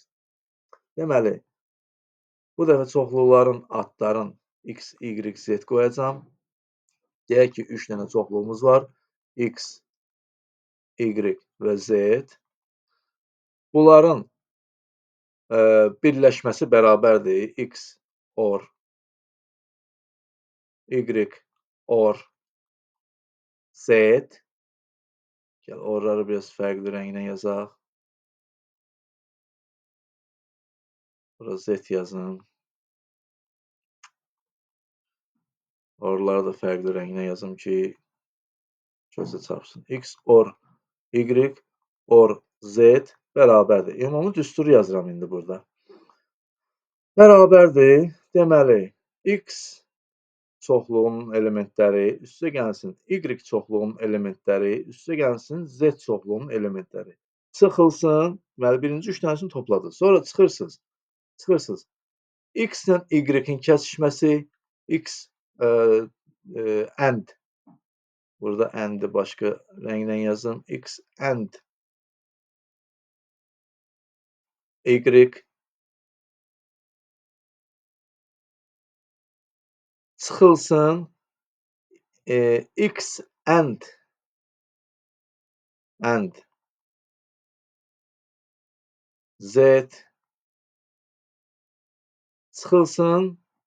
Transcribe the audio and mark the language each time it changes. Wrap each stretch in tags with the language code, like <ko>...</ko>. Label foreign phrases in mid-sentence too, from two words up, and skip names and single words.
<az>Deməli, bu dəfə çoxluqların adların x, y, z qoyacağam. Deyək ki, 3 dənə çoxluğumuz var. X, y və z. Bunların birləşməsi bərabərdir.</az> <en>X or y or z.</en> <az>Gəl orları biraz fərqli rənglə yazaq. Bura z yazın. Oraları da fərqli rənglə yazım ki, gözə çarpsın.</az> <en>X or y or z</en> <az>bərabərdir. Ümumi düsturu yazıram indi burada. Bərabərdir. Deməli, x çoxluğunun elementləri üstə gəlsin. Y çoxluğunun elementləri üstə gəlsin. Z çoxluğunun elementləri. Çıxılsın. Deməli, birinci 3 dənəsini topladınız. Sonra çıxırsınız. Çıxırsınız. X ilə Y-in kəsişməsi,</az> <en>X and.</en> <az>Burada and-i başqa rənglə yazın.</az> <en>X and Y</en> <az>çıxılsın.</az> <en>X and Z</en> <az>çıxılsın.</az>